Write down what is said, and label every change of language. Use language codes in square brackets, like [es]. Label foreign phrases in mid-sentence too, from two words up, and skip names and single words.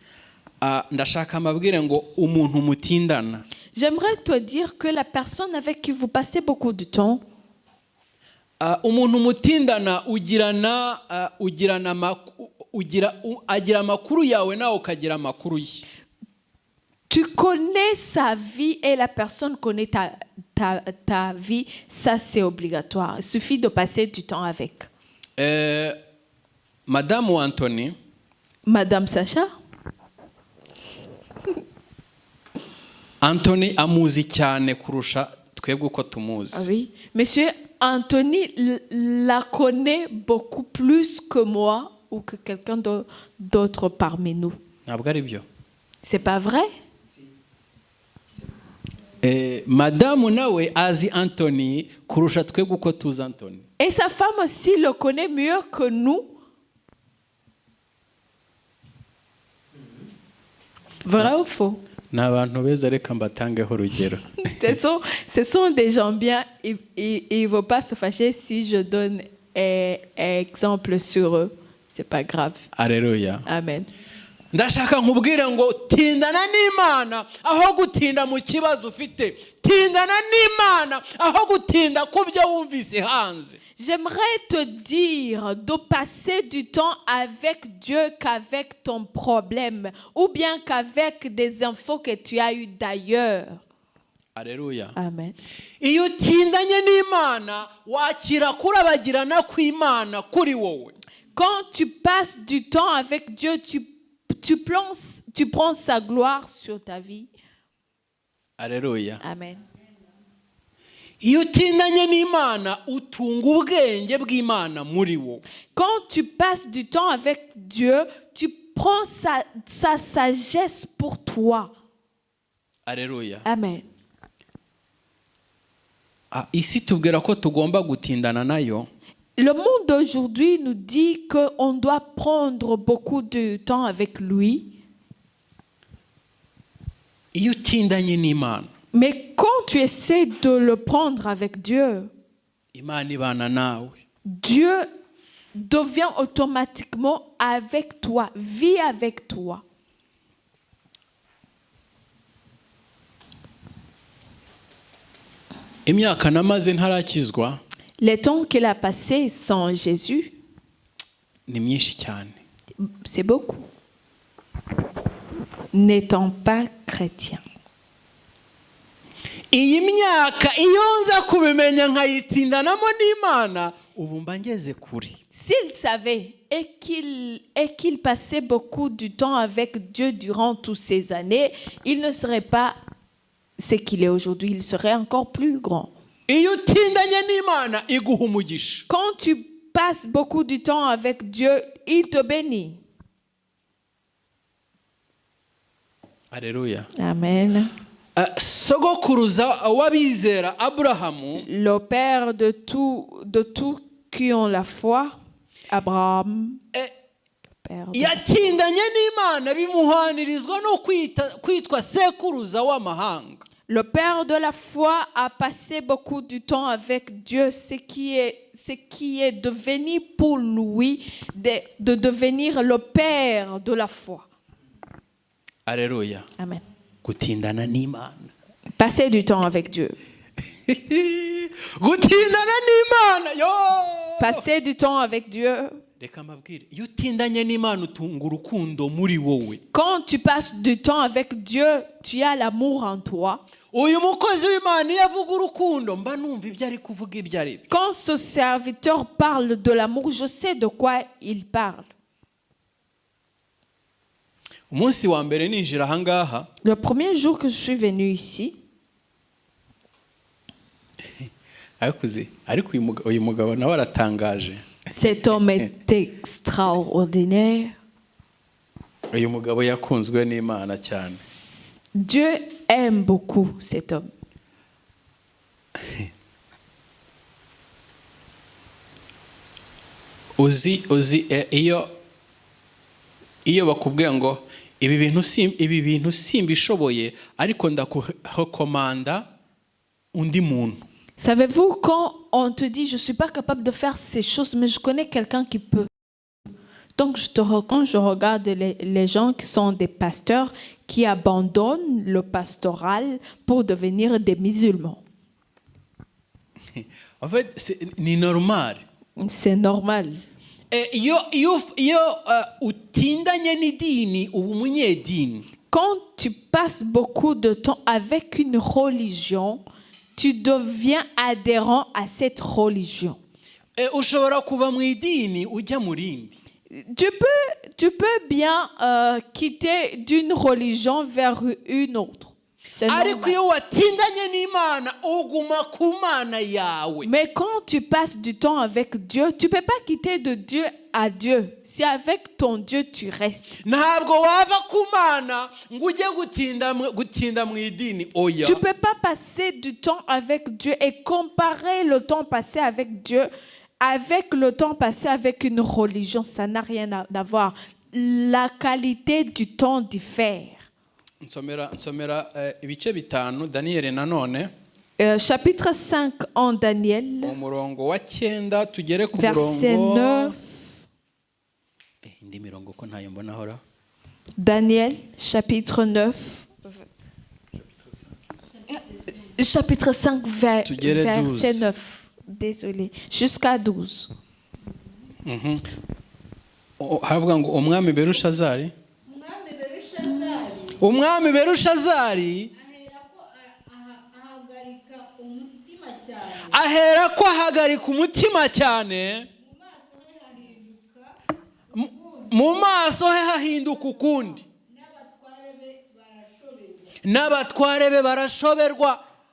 [fr] J'aimerais te dire que la personne avec qui vous passez beaucoup de temps, tu connais sa vie et la personne connaît ta vie, ça c'est obligatoire. Il suffit de passer du temps avec. Madame Anthony. Madame Sacha. [rw] Anthony amuzi cyane kurusha twebwe uko tumuzi. [fr] Oui, monsieur Anthony la connaît beaucoup plus que moi ou que quelqu'un d'autre parmi nous. [rw] ntabwo ari byo. [fr] C'est pas vrai? [rw] Madamu nawe azi Anthony kurusha twebwe uko tuzi Anthony. [fr] Et sa femme aussi le connaît mieux que nous. Vrai ou faux? [rw] Ni abantu beza, reka mbatangeho urugero. [fr] Ce sont des gens bien. Il ne faut pas se fâcher si je donne un exemple sur eux. C'est pas grave. Alléluia. Amen. [rw] Ndashaka nkubwire ngo tindana n'Imana aho gutinda mu kibazo ufite. Tindana n'Imana aho gutinda ku byo wumvise hanze. [fr] J'aimerais te dire de passer du temps avec Dieu qu'avec ton problème ou bien qu'avec des infos que tu as eues d'ailleurs. Alléluia. Amen. [rw] Iyo utindanye n'Imana wakira kurabagirana kw'Imana kuri wowe. [fr] Quand tu passes du temps avec Dieu, tu prends sa gloire sur ta vie. Alléluia. Amen. [rw] Iyo utindanye n'Imana utunga ubwenge bw'Imana muri wowe. [fr] Quand tu passes du temps avec Dieu, tu prends sa sagesse pour toi. Alléluia. Amen. [rw] Isi tubwira ko tugomba gutindana nayo. [fr] Le monde d'aujourd'hui nous dit qu'on doit prendre beaucoup de temps avec lui. [rw] Iyo utindanye n'Imana. [fr] Mais quand tu essaies de le prendre avec Dieu, [rw] Imana ibana nawe. [fr] Dieu devient automatiquement avec toi, vit avec toi. [rw] Imyaka namaze ntarakizwa [fr] Les temps qu'il a passés sans Jésus, [rw] ni myinshi cyane. [fr] c'est beaucoup. N'étant pas chrétien. [rw] Iyi myaka iyo nza kubimenya nkayitindanamo n'Imana ubu mba ngeze kuri. [fr] S'il savait et qu'il passait beaucoup du temps avec Dieu durant toutes ces années, il ne serait pas ce qu'il est aujourd'hui, il serait encore plus grand. [rw] Iyo utindanye n'Imana iguha umugisha. [fr] Quand tu passes beaucoup de temps avec Dieu, il te bénit. Alléluia. Amen. [rw] Sogokuruza w'abizera Aburahamu, [fr] Le père de tous qui ont la foi, Abraham, père de- [rw] yatindanye n'Imana bimuhanirizwa no kwitwa sekuruza w'amahanga. [fr] Le père de la foi a passé beaucoup de temps avec Dieu, ce qui est devenu pour lui de devenir le père de la foi. Alléluia. Amen. [rw] Gutindana n'Imana. [fr] Passer du temps avec Dieu. [rw] Gutindana n'Imana yo. [fr] Passer du temps avec Dieu. [rw] Reka mbabwire, iyo utindanye n'Imana utunga urukundo muri wowe. [fr] Quand tu passes du temps avec Dieu, tu as l'amour en toi. [rw] Uyu mukozi w'Imana iyo avuga urukundo mba numva ibyo ari kuvuga ibyo ari byo. [fr] Quand ce serviteur parle de l'amour, je sais de quoi il parle. [rw] Umunsi wa mbere ninjira ahangaha, [fr] Le premier jour que je suis venu ici, [rw] ariko uyu mugabo nawe aratangaje. [fr] cet homme est extraordinaire. [rw] Uyu mugabo yakunzwe n'Imana cyane. [fr] Dieu aime beaucoup cet homme. [rw] Uzi iyo bakubwiye ngo ibi bintu simbishoboye ariko ndakurekomanda undi muntu. [fr] Savez-vous, quand on te dit je ne suis pas capable de faire ces choses, mais je connais quelqu'un qui peut. Donc quand je regarde les gens qui sont des pasteurs qui abandonnent le pastoral pour devenir des musulmans. En fait, c'est normal. C'est normal. [rw] Iyo utindanye n'idini uba umunyedini. [fr] Quand tu passes beaucoup de temps avec une religion, tu deviens adhérent à cette religion. [rw] Ushobora kuva mu idini ujya mu rindi. [fr] Tu peux bien quitter d'une religion vers une autre. C'est [rw] ariko [fr] normal. [rw] iyo watindanye n'Imana uguma ku Mana yawe. [fr] Mais quand tu passes du temps avec Dieu, tu ne peux pas quitter de Dieu à Dieu. Si avec ton Dieu tu restes. [rw] Ntabwo wava ku Mana ngo ujye gutinda mu idini oya. [fr] Tu ne peux pas passer du temps avec Dieu et comparer le temps passé avec Dieu avec le temps passé avec une religion. Ça n'a rien à voir. La qualité du temps diffère. [rw] nsomera ibice bitanu Daniyeli nanone [fr] Chapitre 5 en Daniel, [rw] umurongo wa 9 tugere ku verset murongo 9. indi mirongo ko ntayo mbona hora. [fr] Daniel, chapitre 9. Chapitre 5, verset 9. Désolé. Jusqu'à 12. [rw] Havuga ngo umwami Berushazari ahera ko ahagarika umutima cyane mu maso he hahinduka ukundi n'abatware be barashoberwa.